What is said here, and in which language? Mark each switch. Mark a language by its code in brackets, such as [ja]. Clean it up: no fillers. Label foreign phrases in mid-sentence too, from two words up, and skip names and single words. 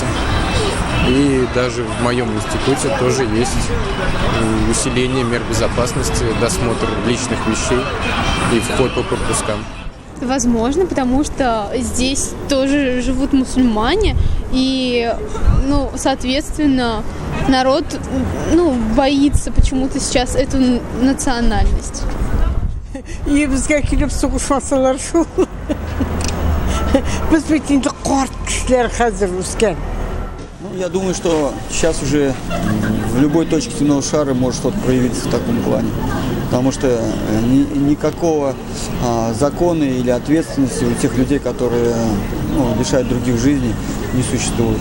[ru] И даже в моем институте тоже есть усиление мер безопасности, досмотр личных вещей и вход по пропускам. Возможно, потому что здесь тоже живут мусульмане, и, соответственно, народ, боится почему-то сейчас эту национальность. [tt] И безгә килеп сугышмасалар шул. Без бит инде карт кешеләр хәзер үскән. [ru] Я думаю, что сейчас уже в любой точке земного шара может что-то проявиться в таком плане. Потому что никакого закона или ответственности у тех людей, которые лишают других жизней, не существует.